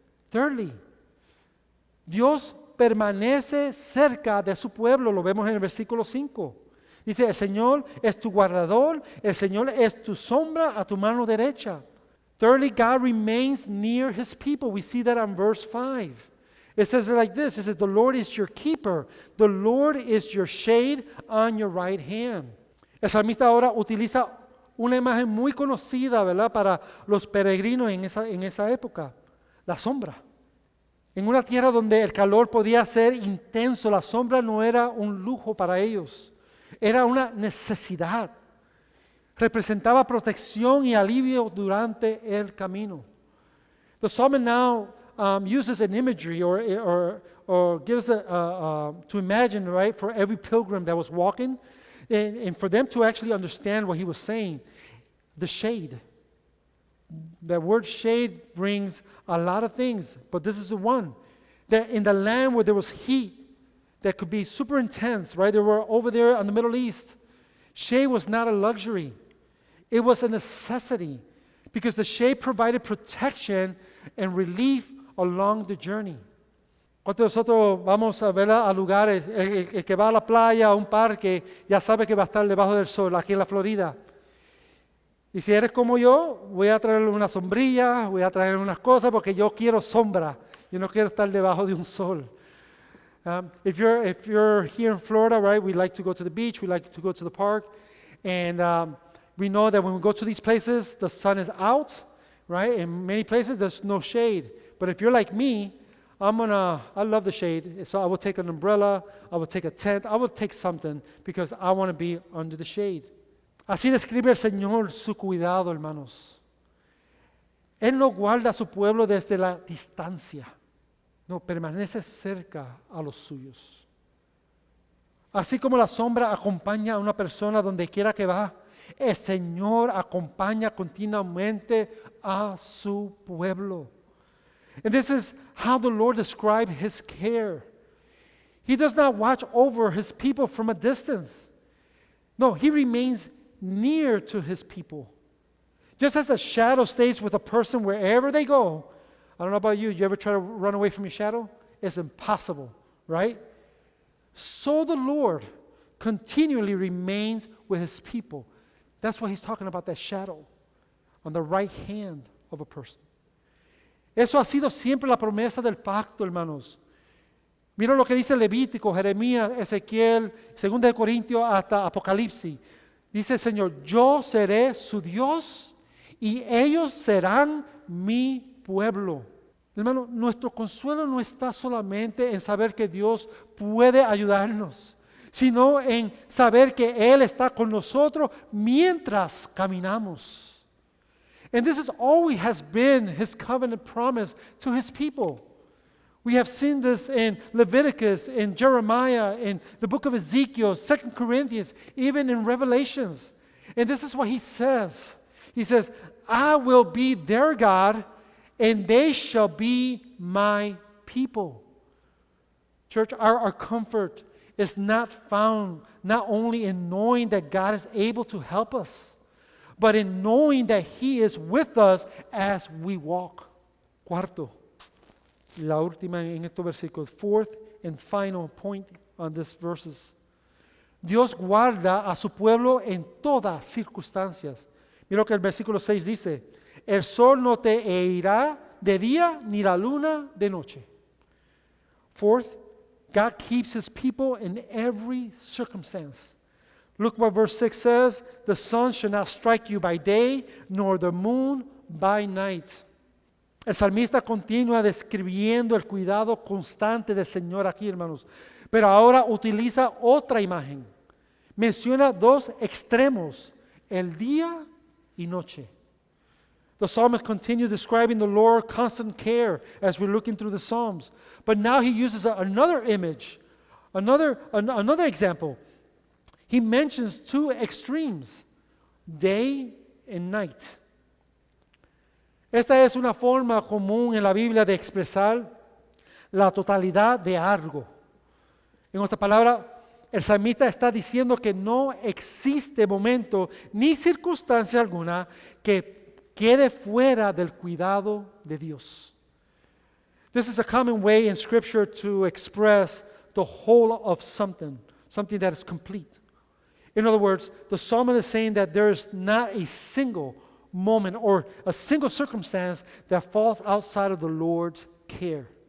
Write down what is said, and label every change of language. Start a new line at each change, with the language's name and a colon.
English: Thirdly,
Spanish: Dios permanece cerca de su pueblo, lo vemos en el versículo 5. Dice, el Señor es tu guardador, el Señor es tu sombra a tu mano derecha.
English: Thirdly, God remains near His people. We see that on verse 5. It says it like this. It says, the Lord is your keeper. The Lord is your shade on your right hand.
Spanish: El salmista ahora utiliza una imagen muy conocida, ¿verdad?, para los peregrinos en esa época. La sombra. En una tierra donde el calor podía ser intenso, la sombra no era un lujo para ellos. Era una necesidad. Representaba protección y alivio durante el camino.
English: The psalmist now uses an imagery or gives to imagine, right, for every pilgrim that was walking, and for them to actually understand what he was saying. The shade. The word shade brings a lot of things, but this is the one. That in the land where there was heat that could be super intense, right? They were over there in the Middle East. Shade was not a luxury. It was a necessity because the shade provided protection and relief along the journey.
Spanish: Cuando nosotros vamos a ver a lugares, el que va a la playa, a un parque, ya sabe que va a estar debajo del sol, aquí en la Florida. Y si eres como yo, voy a traer una sombrilla, voy a traer unas cosas porque yo quiero sombra. Yo no quiero estar debajo de un sol.
English: If you're here in Florida, right, we like to go to the beach, we like to go to the park, and we know that when we go to these places, the sun is out, right? In many places, there's no shade. But if you're like me, I love the shade, so I will take an umbrella, I will take a tent, I will take something because I want to be under the shade.
Spanish: Así describe el Señor su cuidado, hermanos. Él no guarda a su pueblo desde la distancia, no, permanece cerca a los suyos. Así como la sombra acompaña a una persona donde quiera que va, el Señor acompaña continuamente a su pueblo.
English: And this is how the Lord described His care. He does not watch over His people from a distance. No, He remains near to His people. Just as a shadow stays with a person wherever they go. I don't know about you. You ever try to run away from your shadow? It's impossible, right? So the Lord continually remains with His people. That's why He's talking about that shadow on the right hand of a person.
Spanish: Eso ha sido siempre la promesa del pacto, hermanos. Mira lo que dice Levítico, Jeremías, Ezequiel, 2 de Corintios hasta Apocalipsis. Dice el Señor, yo seré su Dios y ellos serán mi pueblo. Hermano, nuestro consuelo no está solamente en saber que Dios puede ayudarnos, sino en saber que Él está con nosotros mientras caminamos.
English: And this is always has been His covenant promise to His people. We have seen this in Leviticus, in Jeremiah, in the book of Ezekiel, 2 Corinthians, even in Revelations. And this is what He says. He says, I will be their God, and they shall be my people. Church, our comfort is not found not only in knowing that God is able to help us, but in knowing that He is with us as we walk.
Spanish: Cuarto, la última en estos versículos,
English: fourth and final point on these verses.
Spanish: Dios guarda a su pueblo en todas circunstancias. Mira lo que el versículo 6 dice, el sol no te herirá de día ni la luna de noche.
English: Fourth, God keeps His people in every circumstance. Look what verse 6 says, the sun shall not strike you by day, nor the moon by night.
Spanish: El salmista continúa describiendo el cuidado constante del Señor aquí, hermanos, pero ahora utiliza otra imagen. Menciona dos extremos, el día y noche.
English: The psalmist continues describing the Lord's constant care as we're looking through the Psalms. But now he uses another image, another example. He mentions two extremes, day and night.
Spanish: Esta es una forma común en la Biblia de expresar la totalidad de algo. En otra palabra, el salmista está diciendo que no existe momento ni circunstancia alguna que quede fuera del cuidado de Dios.
English: This is a common way in Scripture to express the whole of something that is complete. In other words, the psalmist is saying that there is not a single moment or a single circumstance that falls outside of the Lord's care.